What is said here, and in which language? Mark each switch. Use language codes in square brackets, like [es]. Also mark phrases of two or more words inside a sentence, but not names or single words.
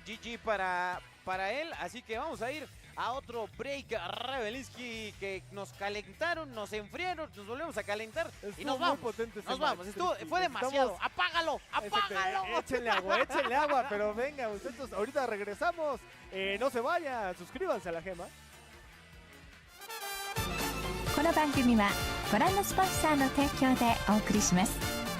[es] GG para él, así que vamos a ir a otro break. Rebeliski, que nos calentaron, nos enfriaron, nos volvemos a calentar y nos vamos. Fue demasiado. Apágalo. Échenle agua, pero venga, muchachos, ahorita regresamos. No se vayan, suscríbanse a la gema. [ja] この番組はご覧のスポンサーの提供でお送りします。